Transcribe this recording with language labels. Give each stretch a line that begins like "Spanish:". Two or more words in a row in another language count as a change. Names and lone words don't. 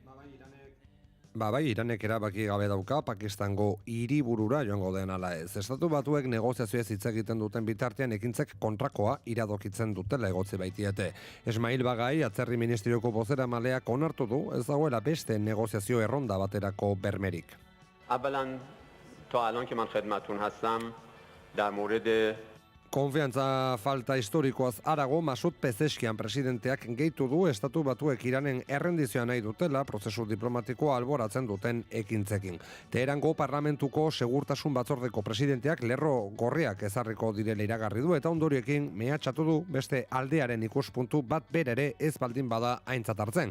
Basque: Bai, Iranek erabaki gabe dauka Pakistango hiriburura joango den ala ez. Estatu batuek negoziazioez hitz egiten duten bitartean ekintzek kontrakoa iradokitzen dutela egotzi baitiete. Esmail Bagai, atzerri ministerioko bozeramaleak onartu du, ez dagoela beste negoziazio erronda baterako bermerik.
Persian: اولا تا الان که من خدمتتون هستم در مورد
Basque: Konfiantza falta historikoaz arago Masud Pezeskian presidenteak gehitu du estatu batuek Iranen errendizioa nahi dutela prozesu diplomatikoa alboratzen duten ekintzekin. Teherango parlamentuko segurtasun batzordeko presidenteak lerro gorriak ezarriko direla iragarri du eta ondoriekin mehatxatu du beste aldearen ikuspuntu bat berere ez baldin bada aintzat hartzen.